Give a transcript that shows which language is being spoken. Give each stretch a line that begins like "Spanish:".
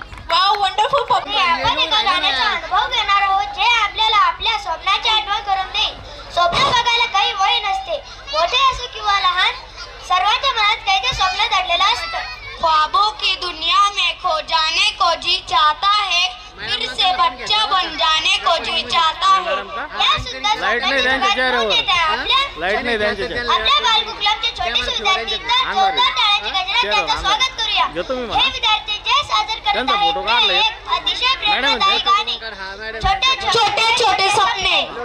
English: Wow, wonderful popular.
Marathi: आपण एका गाण्याचा अनुभव घेणार आहोत, जे आपल्याला आपल्या स्वप्नाची आठवण करून देईल. स्वप्न बघायला काही वय नसते, मोठे असो किंवा लहान, सर्वांच्या मनात काही ते स्वप्न दडलेलं असतं.
Hindi: ख्वाबों की दुनिया में खो जाने को जी चाहता है, फिर से बच्चा बन जाने को जी चाहता है.
Marathi: या सुंदर स्वप्नाची सुरुवात कोण देत आहे? आपल्या बालकुकुलमचे छोटे विद्यार्थी. तर जोरदार टाळ्यांची गजरात त्यांचं स्वागत करूया. हे विद्यार्थी जे सादर करत आहेत एक अतिशय प्रेरणादायी गाणे, छोटे छोटे स्वप्ने.